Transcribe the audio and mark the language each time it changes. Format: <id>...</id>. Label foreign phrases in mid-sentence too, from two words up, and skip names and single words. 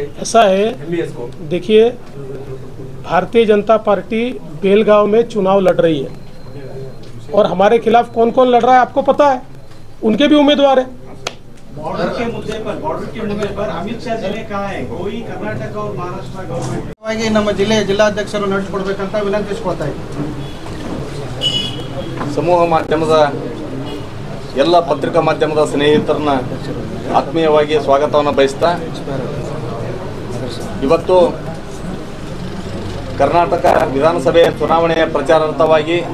<hi>ऐसा है, देखिए, भारतीय जनता पार्टी बेलगांव में चुनाव लड़ रही है और हमारे खिलाफ कौन कौन लड़ रहा है आपको पता है, उनके भी उम्मीदवार है। बॉर्डर के मुद्दे पर अमित शाह जी ने कहा है कोई कर्नाटक और महाराष्ट्र गवर्नमेंट</hi> <kn>ನಮ್ಮ ಜಿಲ್ಲಾಧ್ಯಕ್ಷರು ನಡೆಸಿಕೊಡ್ಬೇಕಂತ ವಿನಂತಿಸ್ಕೊಳ್ತಾ ಇದ್ದೀನಿ। ಸಮೂಹ ಮಾಧ್ಯಮದ ಎಲ್ಲ ಪತ್ರಿಕಾ ಮಾಧ್ಯಮದ ಸ್ನೇಹಿತರನ್ನ ಆತ್ಮೀಯವಾಗಿ ಸ್ವಾಗತವನ್ನು ಬಯಸ್ತಾ ಇವತ್ತು ಕರ್ನಾಟಕ ವಿಧಾನಸಭೆ ಚುನಾವಣೆಯ ಪ್ರಚಾರಾರ್ಥವಾಗಿ</kn>